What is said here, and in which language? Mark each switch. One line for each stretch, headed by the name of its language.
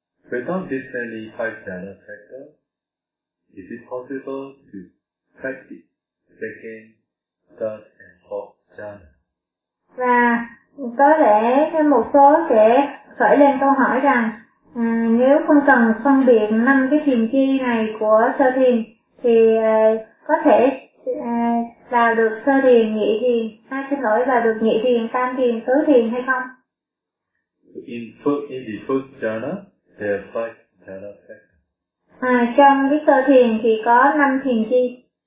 English: Without listening 5 jhana factors, is it possible to practice 2nd, 3rd, and 4th jhana?
Vietnamese: Và có lẽ một số sẽ khởi lên câu hỏi rằng nếu không cần phân biệt 5 cái thiền chi này của sơ thiền thì có thể vào được sơ thiền, nhị thiền, hay xin lỗi vào được nhị thiền, tam thiền, tứ thiền hay không?
English: In the first jhana, there are 5 jhana factors.
Vietnamese: Trong cái sơ thiền thì có 5 thiền chi.